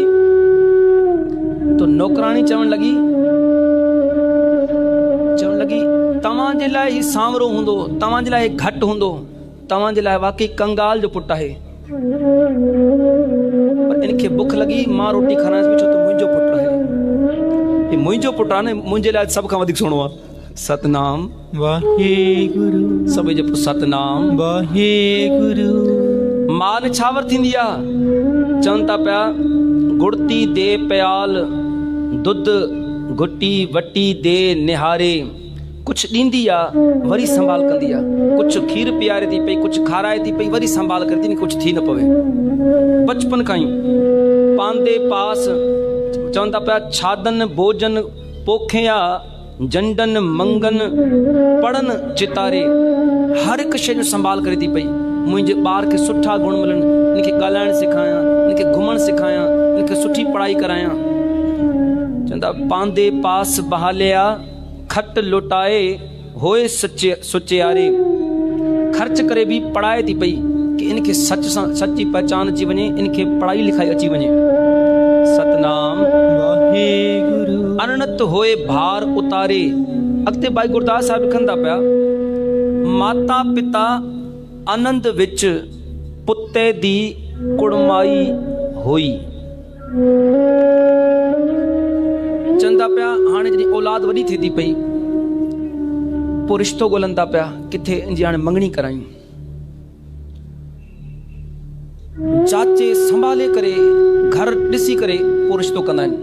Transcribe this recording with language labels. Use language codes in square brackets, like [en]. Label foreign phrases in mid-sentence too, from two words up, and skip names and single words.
[sd] तो नौकराणी चवण लॻी तव्हांजे लाइ ही सांवरो हूंदो, तव्हांजे लाइ घटि हूंदो, तव्हांजे लाइ वाकई कंगाल जो पुटु आहे, पर इनखे बुख लॻी, मां रोटी खाराइसि छो त मुंहिंजो पुटु आहे, ही मुंहिंजो पुटु आहे न, मुंहिंजे लाइ सभ खां वधीक सुहिणो आहे। [pa] ਸਤਿਨਾਮ ਵਾਹਿਗੁਰੂ। [sd] सभई जो [pa] ਸਤਿਨਾਮ ਵਾਹਿਗੁਰੂ। [sd] मां निछावर थींदी आहे, चवनि था पिया [pa] ਗੁੜ੍ਹਤੀ ਦੇ ਪਿਆਲ ਦੁੱਧ ਘੁੱਟੀ ਵੱਟੀ ਦੇ ਨਿਹਾਰੇ, [sd] कुछ ॾींदी आहे वरी संभाल कंदी आहे, कुछ खीर पीआरे थी पई, कुछ खाराए थी पई, वरी संभाल करे थी, कुछ थी न पवे। बचपन खां ई पांदे पास चवंदा पिया [pa] ਛਾਦਨ ਭੋਜਨ ਪੋਖਿਆ, ਜੰਡਨ ਮੰਗਨ ਪੜ੍ਹਨ ਚਿਤਾਰੇ, [sd] हर हिकु शइ जो संभाल करे थी पई। मुंहिंजे ॿार खे सुठा गुण मिलनि, इनखे ॻाल्हाइणु सेखारियां, इनखे घुमणु सेखारियां, इनखे सुठी पढ़ाई करायां। [pa] चवंदा ਪਾਂਧੇ ਪਾਸ ਬਹਾਲਿਆ, ਖਟ ਲੁਟਾਏ ਹੋਏ ਸੁਚਿਆਰੇ, [sd] ख़र्च करे बि पढ़ाए थी पई कि इनखे सच सां सची पहचान अची वञे, इनखे पढ़ाई लिखाई अची वञे। [pa] ਸਤਿਨਾਮ ਵਾਹਿਗੁਰੂ ਅਨੰਤ ਹੋਏ ਭਾਰ ਉਤਾਰੇ। [sd] अॻिते भाई गुरदास साहिब लिखंदा पिया, [pa] ਮਾਤਾ ਪਿਤਾ ਆਨੰਦ ਵਿੱਚ ਪੁੱਤੇ ਦੀ ਕੁੜਮਾਈ ਹੋਈ। [sd] चवंदा पिया हाणे जॾहिं औलाद वॾी थिए थी पई, पोइ रिश्तो ॻोल्हंदा पिया किथे इनजी हाणे मंगणी करायूं। चाचे संभाले करे घर ॾिसी करे पोइ रिश्तो कंदा आहिनि।